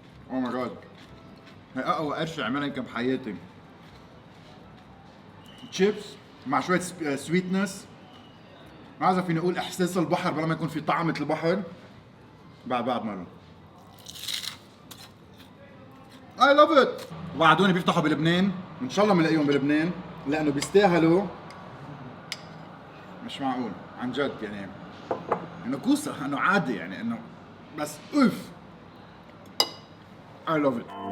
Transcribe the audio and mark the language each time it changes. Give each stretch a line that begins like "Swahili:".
Arabic: او ماي جاد، هي اقوى قرشه عملها يمكن بحياتي. تشيبس مع شويه سويتنس، ما بعرف فيني اقول احساس البحر بلا ما يكون في طعمه البحر. بعد مره
English: I love it.
Arabic: وعدوني بيفتحوا بلبنان، ان شاء الله بنلاقيهم بلبنان لانه بيستاهلوا. مش معقول عن جد، يعني انه كوسه، انه عادي، يعني انه بس اوف.
English: I love it.